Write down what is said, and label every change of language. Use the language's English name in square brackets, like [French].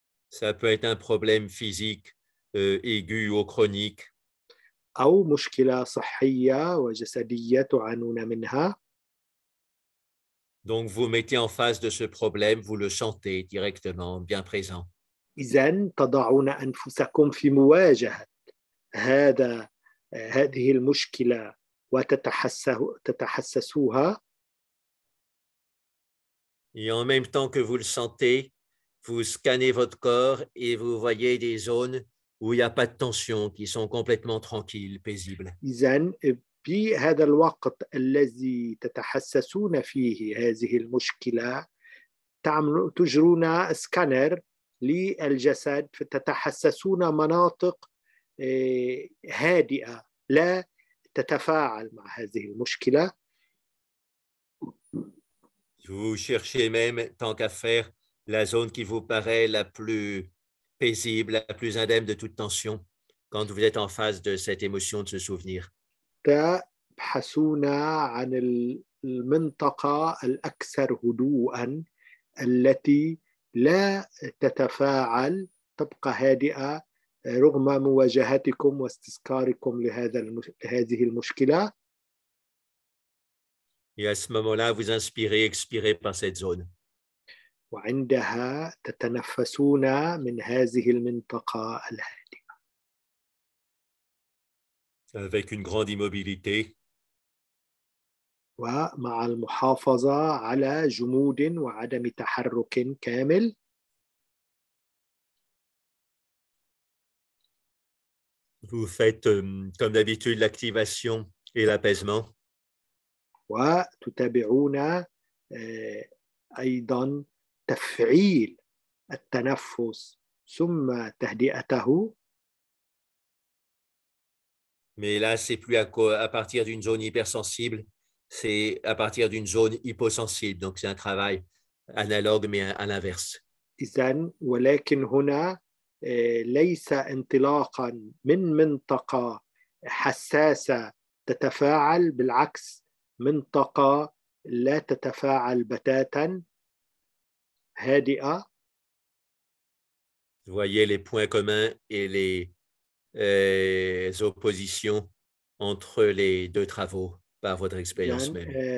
[French] Ça peut être un problème physique aigu ou chronique. [Arabic] أو مشكلة صحية وجسدية تعانون منها. [French] Donc, vous mettez en face de ce problème, vous le sentez directement, bien présent. [Arabic] إذن تضعون أنفسكم في مواجهة هذه المشكلة وتتحسسوها. [French] Et en même temps que vous le sentez, vous scannez votre corps et vous voyez des zones où il n'y a pas de tension, qui sont complètement tranquilles, paisibles. [Arabic] إذن في هذا الوقت الذي تتحسسون فيه هذه المشكلة تجرون سكانر للجسد فتتحسسون مناطق هادئة لا تتفاعل مع هذه المشكلة. [French] Vous cherchez même, tant qu'à faire, la zone qui vous paraît la plus paisible, la plus indemne de toute tension, quand vous êtes en face de cette émotion, de ce souvenir. [Arabic] تبحثون عن المنطقة الأكثر هدوءا التي لا تتفاعل تبقى هادئة رغم مواجهتكم واستذكاركم لهذه المشكلة. [French] Et à ce moment-là, vous inspirez, expirez par cette zone. [Arabic] وعندها تتنفسون من هذه المنطقة الهادئة. [French] Avec une grande immobilité. [Arabic] ومع المحافظة على جمود وعدم تحرك كامل. [French] Vous faites, comme d'habitude, l'activation et l'apaisement. [Arabic] وتتابعون أيضا تفعيل التنفس ثم تهدئته. [French] Mais là, c'est plus à partir d'une zone hypersensible, c'est à partir d'une zone hyposensible. Donc, c'est un travail analogue, mais à l'inverse. [Arabic] إذن ولكن هنا ليس انطلاقا من منطقة حساسة تتفاعل، بالعكس منطقة لا تتفاعل بتاتا، هادئة. [French] Vous voyez les points communs et les oppositions entre les deux travaux par votre expérience même.